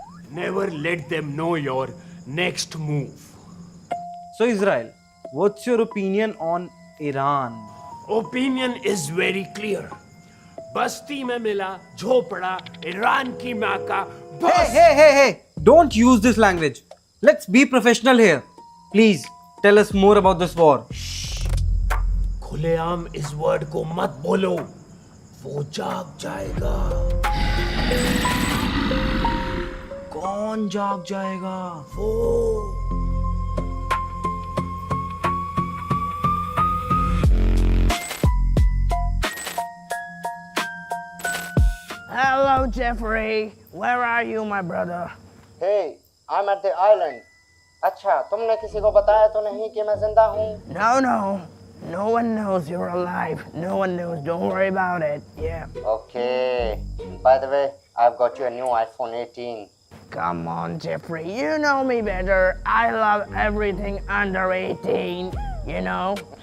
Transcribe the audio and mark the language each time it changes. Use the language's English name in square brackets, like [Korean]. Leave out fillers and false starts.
[English] Never let them know your next move. So Israel, what's your opinion on Iran? Opinion is very clear. [Hindi] बस्ती में मिला झोपड़ा Iran की माँ का बस। [English] Hey! Don't use this language. Let's be professional here. Please tell us more about this war. [Hindi] खुलेआम इस word को मत बोलो, वो जाग जाएगा। कौन जाग जाएगा? वो [English] Hello, Jeffrey. Where are you, my brother? Hey, I'm at the island. [Hindi] अच्छा, तुमने किसी को बताया तो नहीं कि मैं जिंदा हूँ? [English] No. No one knows you're alive. No one knows. Don't worry about it. Yeah. Okay. By the way, I've got you a new iPhone 18. Come on, Jeffrey. You know me better. I love everything under 18. You know?